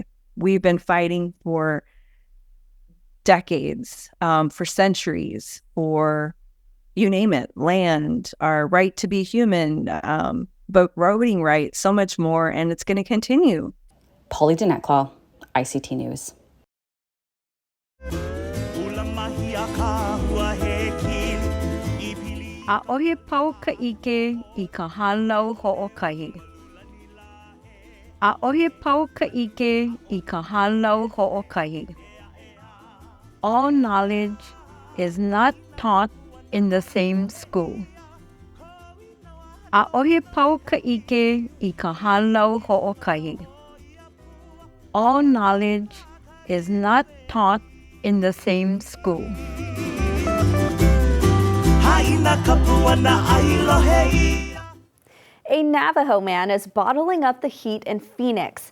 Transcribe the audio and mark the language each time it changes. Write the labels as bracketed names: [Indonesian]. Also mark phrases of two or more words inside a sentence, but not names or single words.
[English] We've been fighting for decades, for centuries, for you name it, land, our right to be human, but voting rights, so much more, and it's going to continue. Pauly Denetclaw, ICT News. [Hawaiian] A ohe pau ka ike I ka hanau ho'okahi. A ohe pau ka ike I ka hanau ho'okahi. [English] All knowledge is not taught in the same school. [Hawaiian] A ohe pau ka ike I ka hanau ho'okahi. [English] All knowledge is not taught in the same school. A Navajo man is bottling up the heat in Phoenix.